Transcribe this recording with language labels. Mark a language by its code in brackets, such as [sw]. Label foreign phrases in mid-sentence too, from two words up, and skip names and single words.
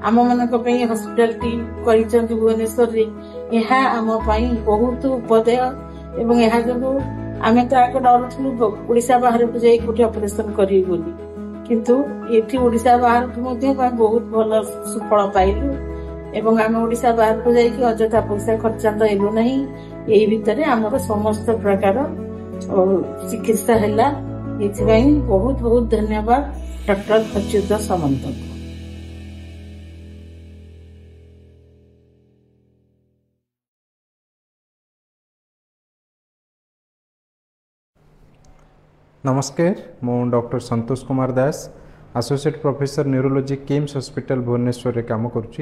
[or] ଆମ ମାନଙ୍କ ପାଇଁ [en] hospital team [or] କରିଛନ୍ତି ଭୁବନେଶ୍ୱରରେ, ଏହା ଆମ ପାଇଁ ବହୁତ ଉପଦେୟ ଏବଂ ଏହା ଯୋଗୁଁ ଆମେ ତ ଆଗ ଡରୁଥିଲୁ ଓଡିଶା ବାହାରକୁ ଯାଇ କୋଉଠି ଅପରେସନ କରିବୁ ବୋଲି, କିନ୍ତୁ ଏଠି ଓଡିଶା ବାହାରକୁ ମଧ୍ୟ ବହୁତ ଭଲ ସୁଫଳ ପାଇଲୁ ଏବଂ ଆମେ ଓଡିଶା ବାହାରକୁ ଯାଇକି ଅଯଥା ପଇସା ଖର୍ଚ୍ଚାନ୍ତ ହେଲୁ ନାହିଁ। ଏଇ ଭିତରେ ଆମର ସମସ୍ତ ପ୍ରକାର ଚିକିତ୍ସା ହେଲା। ଏଥିପାଇଁ ବହୁତ ବହୁତ ଧନ୍ୟବାଦ ଡକ୍ଟର ଅଚ୍ୟୁତ ସାମନ୍ତଙ୍କୁ। ନମସ୍କାର, ମୁ ଡକ୍ଟର ସନ୍ତୋଷ କୁମାର ଦାସ, [en] associate professor neurology [or] କିମ୍ସ ହସ୍ପିଟାଲ ଭୁବନେଶ୍ୱର ରେ କାମ କରୁଚ୍ଚି।